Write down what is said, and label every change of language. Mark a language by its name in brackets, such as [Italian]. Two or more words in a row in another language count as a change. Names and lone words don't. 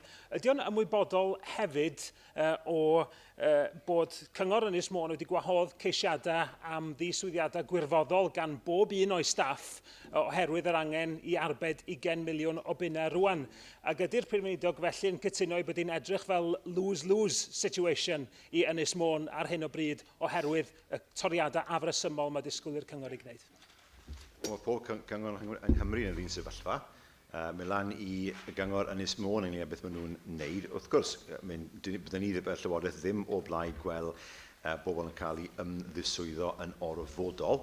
[Welsh] Ydy o'n ymwybodol hefyd bod Cyngor Ynys Môn wedi gwahodd ceisiadau am ddiswyddiadau gwirfoddol gan bob un o'i staff oherwydd yr angen i arbed 20 miliwn o bunnau rwan. Ac ydy'r Prif Weinidog felly yn cytuno bod hi'n edrych fel [English] lose-lose situation [Welsh] i Ynys Môn ar hyn o bryd oherwydd y toriadau afresymol mae disgwyl i'r Cyngor i gwneud? Mae pob Cyngor yng Nghymru yn yr un sefyllfa. Mae lan i gyngor Ynys Môn yn beth maen nhw'n wneud. Wrth gwrs, byddwn ni fel Llywodraeth ddim o blaid gweld bobl yn cael eu ymddiswyddo yn orfodol.